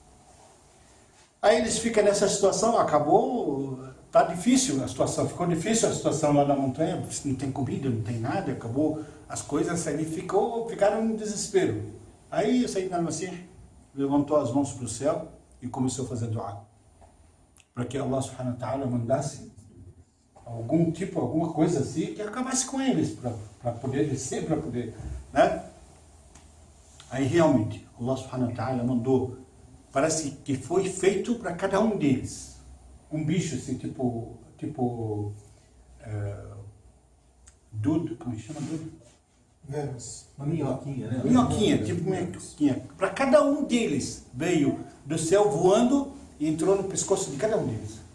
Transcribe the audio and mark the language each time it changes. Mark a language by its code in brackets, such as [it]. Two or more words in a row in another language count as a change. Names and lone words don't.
[pt] Aí eles ficam nessa situação, acabou tá difícil a situação, ficou difícil a situação lá na montanha, não tem comida, não tem nada, acabou as coisas, ali ficaram em desespero. Aí [ar] سيدنا المسيح [pt] levantou as mãos para o céu e começou a fazer dua, para que [ar] الله سبحانه وتعالى [pt] mandasse alguma coisa assim, que acabasse com eles, para poder descer, para poder, né? Aí realmente, [ar] الله سبحانه وتعالى [pt] mandou, parece que foi feito para cada um deles, um bicho assim, tipo dudo, como chama dudo? Vermes. Uma minhoquinha, né? Minhoquinha, tipo minhoquinha. Para cada um deles, veio do céu voando e entrou no pescoço de cada um deles.